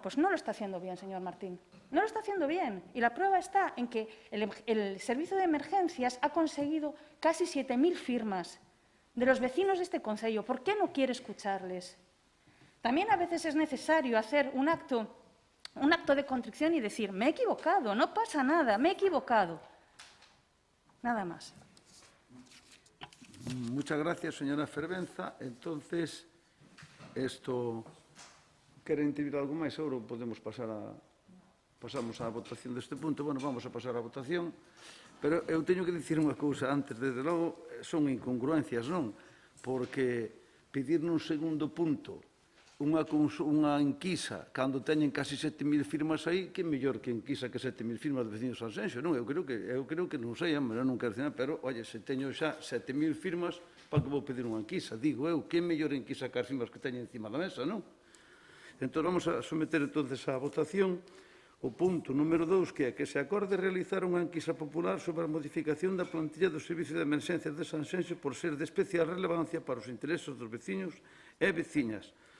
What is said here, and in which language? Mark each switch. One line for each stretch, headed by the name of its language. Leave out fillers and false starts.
Spanish: Pues no lo está haciendo bien, señor Martín. No lo está haciendo bien. Y la prueba está en que el Servicio de Emergencias ha conseguido casi 7.000 firmas de los vecinos de este concello. ¿Por qué no quiere escucharles? También a veces es necesario hacer un acto de contrición y decir: me he equivocado, no pasa nada, me he equivocado. Nada más. Muchas gracias, señora Fervenza.
Galician: Entonces, queren dicir algo máis? Agora podemos pasamos á votación deste punto. Bueno, vamos a pasar á votación. Pero eu teño que dicir unha cousa antes. Desde logo, son incongruencias, non? Porque pedir nun segundo punto unha enquisa, cando teñen casi 7.000 firmas aí, que mellor que enquisa que 7.000 firmas de veciños de Sanxenxo, non? Eu creo que non sei, non quero dicir nada, pero, oye, se teño xa 7.000 firmas, para que vou pedir unha enquisa? Digo eu, que mellor enquisa que as firmas que teñen encima da mesa, non? Entón, vamos a someter entonces a votación o punto número 2, que é que se acorde realizar unha enquisa popular sobre a modificación da plantilla do Servicio de Emerxencias de Sanxenxo por ser de especial relevancia para os intereses dos veciños e veciñas.